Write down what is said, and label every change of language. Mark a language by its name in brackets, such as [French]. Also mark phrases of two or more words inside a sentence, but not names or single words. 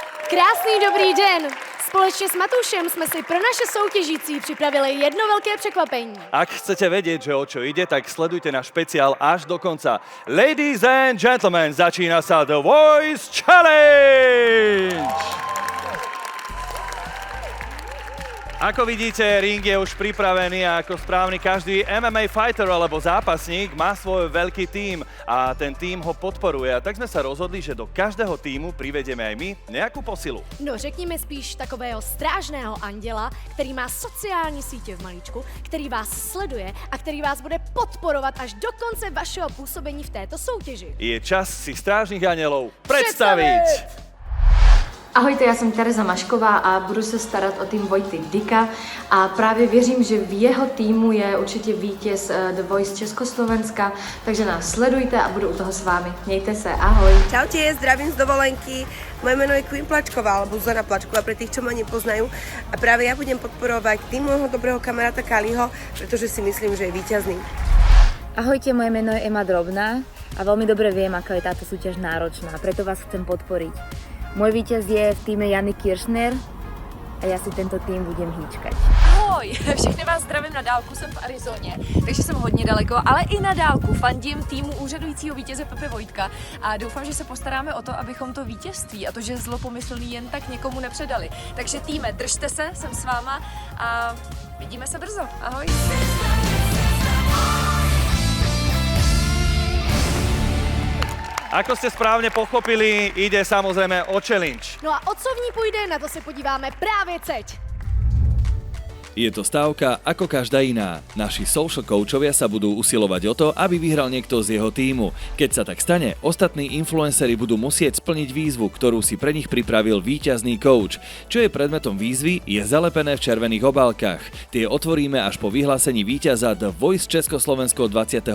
[Czech] Krásný dobrý den! Společně s Matúšem jsme si pro naše soutěžící připravili jedno velké překvapení. [Slovak] Ak chcete vedieť, že o čo ide, tak sledujte náš špeciál až do konca. [English] Ladies and gentlemen, [Slovak] začína sa The Voice Challenge! Ako vidíte, ring je už pripravený a ako správny každý MMA fighter alebo zápasník má svoj veľký tím a ten tím ho podporuje. A tak sme sa rozhodli, že do každého týmu privedeme aj my nejakú posilu. [Czech] No řekněme spíš takového strážného anděla, který má sociální sítě v malíčku, který vás sleduje a který vás bude podporovat až do konce vašeho působení v této soutěži. [Slovak] Je čas si strážnych anielov predstaviť! [Czech] Ahojte, já jsem Tereza Mašková a budu se starat o tým Vojty Dika a právě věřím, že v jeho týmu je určitě vítěz The Voice Československa, takže nás sledujte a budu u toho s vámi. Mějte se, ahoj. [Slovak] Čaute, zdravím z dovolenky. Moje meno je Queen Plačková, alebo Zuzana Plačková, pre tých, čo ma nepoznajú. A práve ja budem podporovať tým môjho dobrého kamaráta Kaliho, pretože si myslím, že je víťazný. Ahojte, moje meno je Ema Drobná a veľmi dobre viem, aká je táto súťaž náročná, preto vás chcem podporiť. Môj vítěz je v týme Jany Kiršner a já si tento tým budem hýčkať. [Czech] Ahoj, všechny vás zdravím na dálku, jsem v Arizoně, takže jsem hodně daleko, ale i na dálku fandím týmu úřadujícího vítěze Pepe Vojtka a doufám, že se postaráme o to, abychom to vítězství a to, že zlopomyslný jen tak někomu nepředali. Takže týme, držte se, jsem s váma a vidíme se brzo. Ahoj. [Slovak] Ako ste správne pochopili, ide samozrejme o challenge. [Czech] No a o co v ní půjde, na to se podíváme právě teď. [Slovak] Je to stávka ako každá iná. Naši social coachovia sa budú usilovať o to, aby vyhral niekto z jeho tímu. Keď sa tak stane, ostatní influenceri budú musieť splniť výzvu, ktorú si pre nich pripravil víťazný coach. Čo je predmetom výzvy, je zalepené v červených obálkach. Tie otvoríme až po vyhlásení víťaza The Voice Československo 25.